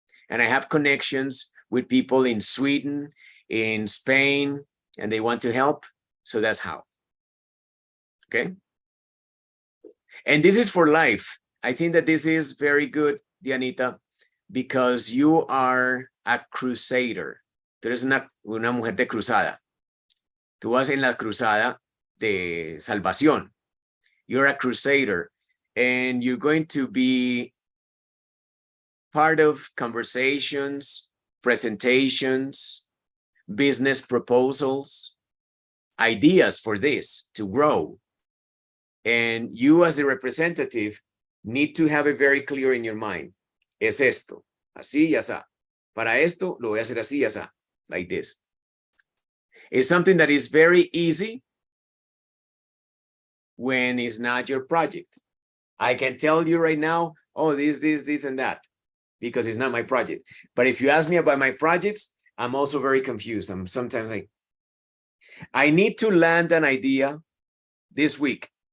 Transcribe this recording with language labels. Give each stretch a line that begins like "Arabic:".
English: And I have connections with people in Sweden, in Spain, and they want to help. So that's how. Okay. And this is for life. I think that this is very good, Dianita, because you are a crusader.
Spanish: Tú eres una mujer de cruzada. Tú vas en la cruzada de salvación.
English: You're a crusader, and you're going to be part of conversations, presentations, business proposals, ideas for this to grow. And you as the representative need to have it very clear in your mind.
Spanish: Es esto, así y así. Para esto, lo voy a hacer así y así,
English: like this. It's something that is very easy when it's not your project. I can tell you right now, oh, this, and that, because it's not my project. But if you ask me about my projects, I'm also very confused. I'm sometimes like, I need to land an idea this week.